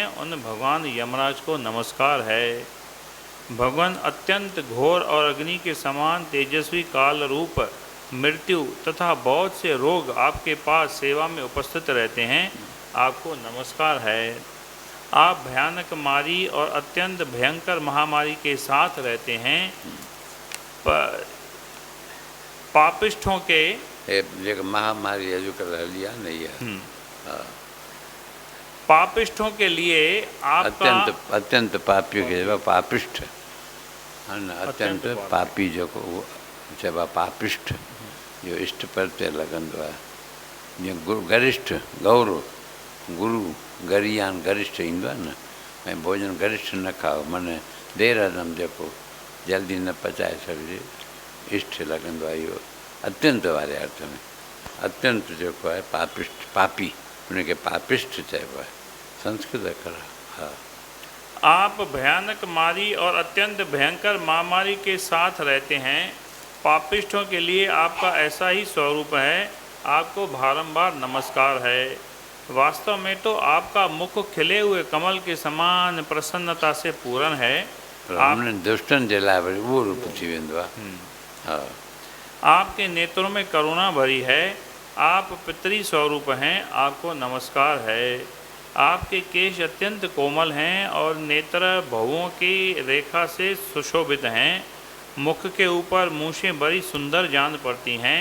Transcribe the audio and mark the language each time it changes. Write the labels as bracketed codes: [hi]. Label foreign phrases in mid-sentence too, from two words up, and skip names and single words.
[hi] उन भगवान यमराज को नमस्कार है। भगवान अत्यंत घोर और अग्नि के समान तेजस्वी काल रूप मृत्यु तथा बहुत से रोग आपके पास सेवा में उपस्थित रहते हैं। आपको नमस्कार है। आप भयानक मारी और अत्यंत भयंकर महामारी के साथ रहते हैं। पापिष्ठों के [sd] जेका महामारी अॼुकल्ह हली आहे न, इहा [hi] पापिष्ठों के लिए आपका [sd] अत्यंत पापी खे चइबो आहे पापिष्ठ। हा न, अत्यंत पापी जेको उहो चइबो आहे पापिष्ठ, जो इष्ट प्रत्यय लॻंदो आहे। जीअं गुरु गरिष्ठ, गौरव, गुरु गरियान गरिष्ठ ईंदो आहे न, ऐं भोजन गरिष्ठ न खाओ, माना देर अदम जेको जल्दी न पचाए सघिजे, इष्ट लॻंदो आहे। इहो अत्यंत वारे अर्थ में अत्यंत जेको आहे पापिष्ठ, पापी। उनखे पापिष्ट चइबो आहे, संस्कृत अखर आहे। हा। [hi] आप भयानक मारी और अत्यंत भयंकर महामारी के साथ रहते हैं। पापिष्ठों के लिए आपका ऐसा ही स्वरूप है। आपको बारंबार नमस्कार है। वास्तव में तो आपका मुख खिले हुए कमल के समान प्रसन्नता से पूर्ण है। [sd] हमने दुष्टन जे लाइ वरी उहो रूप थी वेंदो आहे। हा। [hi] आपके नेत्रों में करुणा भरी है। आप पितरी स्वरूप हैं। आपको नमस्कार है। आपके केश अत्यंत कोमल हैं और नेत्र भवों की रेखा से सुशोभित हैं। मुख के ऊपर मूछें बड़ी सुंदर जान पड़ती हैं।